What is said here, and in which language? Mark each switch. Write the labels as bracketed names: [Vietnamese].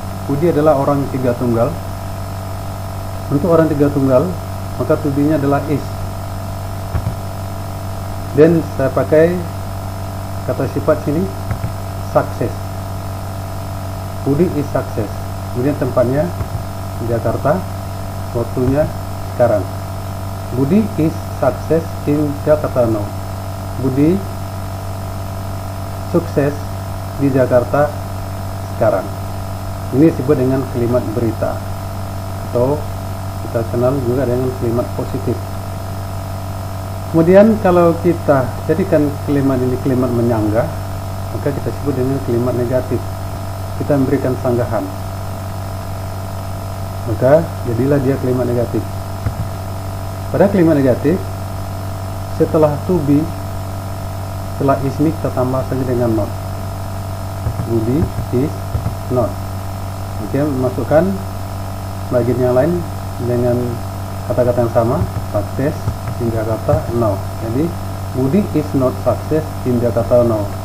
[Indonesian] Budi adalah orang tiga tunggal. Untuk orang tiga tunggal, maka to be-nya adalah is. Dan saya pakai kata sifat sini sukses. [English] Budi is success. [Indonesian] Kemudian tempatnya Jakarta, waktunya sekarang. [English] Budi is success in Jakarta now. [Indonesian] Budi sukses di Jakarta sekarang. Ini disebut dengan kalimat berita, atau kita kenal juga dengan kalimat positif. Kemudian kalau kita jadikan kalimat ini kalimat menyanggah, maka kita sebut dengan kalimat negatif. Kita memberikan sanggahan, maka jadilah dia kalimat negatif. Pada kalimat negatif, setelah to be, setelah is ini kita tambah saja dengan not. [English] Budi is not. [Indonesian] Oke, masukkan bagian yang lain dengan kata-kata yang sama, sukses [English] in Jakarta now. Jadi Budi is not success in Jakarta now.